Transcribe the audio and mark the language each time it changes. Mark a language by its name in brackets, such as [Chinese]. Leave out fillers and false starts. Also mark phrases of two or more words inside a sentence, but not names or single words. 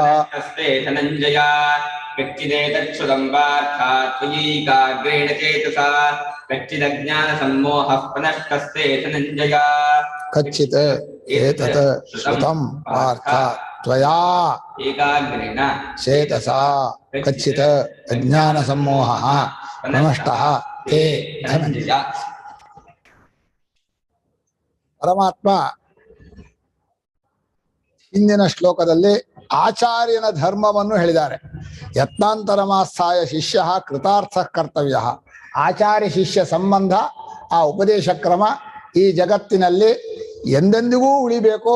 [Sanskrit] कच्चिदेतच्छ्रुतं पार्थ त्वयैकाग्रेण चेतसा कच्चिदज्ञानसम्मोहः प्रनष्टस्ते धनञ्जय कच्चित् एतत् श्रुतं पार्थ त्वया एकाग्रेण चेतसा कच्चित् अज्ञानसम्मोहः प्रनष्टः ते धनञ्जय। [Kannada] ಪರಮಾತ್ಮ ಹಿಂದಿನ ಶ್ಲೋಕದಲ್ಲಿ ಆಚಾರ್ಯನ ಧರ್ಮವನ್ನು ಹೇಳಿದ್ದಾರೆ. [Sanskrit] ಯತ್ನಾಂತರಮಾಸ್ಥಾಯ ಶಿಷ್ಯ ಕೃತಾರ್ಥ ಕರ್ತವ್ಯ. [Kannada] ಆಚಾರ್ಯ ಶಿಷ್ಯ ಸಂಬಂಧ, ಆ ಉಪದೇಶ ಕ್ರಮ ಈ ಜಗತ್ತಿನಲ್ಲಿ ಎಂದೆಂದಿಗೂ ಉಳಿಬೇಕು.